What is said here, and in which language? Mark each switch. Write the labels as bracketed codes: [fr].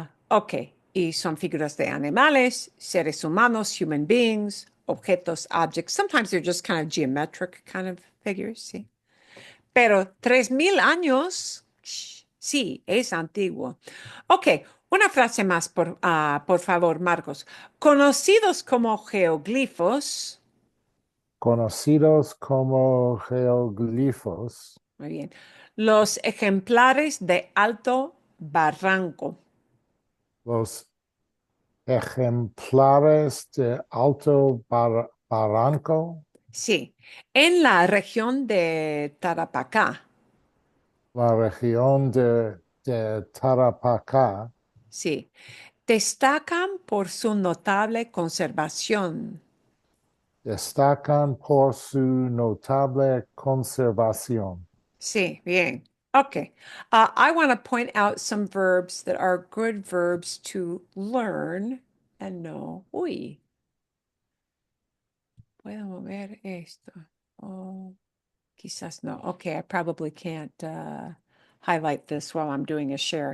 [es] Ok, y son figuras de animales, seres humanos, [en] human beings, [es] objetos, objects. [en] Sometimes they're just kind of geometric kind of figures, sí. [es] Pero 3000 años, sí, es antiguo. Ok, una frase más, por favor, Marcos. Conocidos como geoglifos, Conocidos como geoglifos, muy bien, los ejemplares de Alto Barranco, los ejemplares de Alto Barranco, sí, en la región de Tarapacá, la región de Tarapacá, sí, destacan por su notable conservación. destacan por su notable conservación. Sí, bien. Okay. [en] I want to point out some verbs that are good verbs to learn and know. [es] Uy, puedo mover esto. [en] Oh, [es] quizás no. [en] Okay, I probably can't highlight this while I'm doing a share.